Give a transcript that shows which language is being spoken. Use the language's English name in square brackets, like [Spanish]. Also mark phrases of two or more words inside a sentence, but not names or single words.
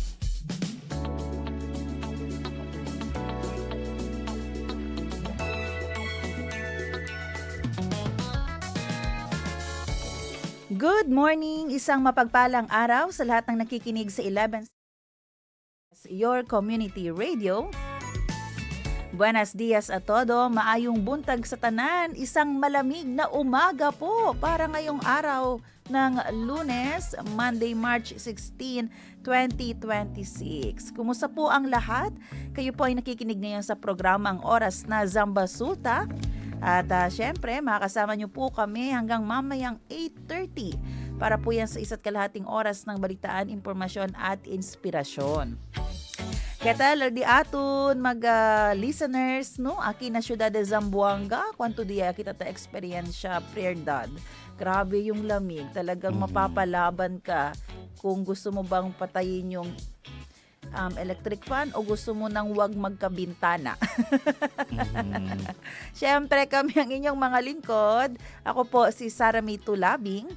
[English] Good morning! [Filipino] Isang mapagpalang araw sa lahat ng nakikinig sa 11 Your Community Radio. [Spanish] Buenos dias a todo, [Cebuano] maayong buntag sa tanan, [Filipino] isang malamig na umaga po para ngayong araw ng Lunes, Monday, March 16, 2026. Kumusta po ang lahat? Kayo po ay nakikinig ngayon sa programang Oras na Zamba Sulta. At syempre, makakasama niyo po kami hanggang mamayang 8:30 para po yan sa isa't kalahating oras ng balitaan, impormasyon at inspirasyon. [Chavacano] Kaya tal, di aton listeners, no? Aki na syudad de Zamboanga, kwanto diya kita ta eksperyensya prerdad. [Filipino] Grabe yung lamig, talagang mapapalaban ka kung gusto mo bang patayin yung electric fan o gusto mo nang wag magkabintana. Siyempre kami ang inyong mga lingkod. Ako po si Sarah May Tulabing.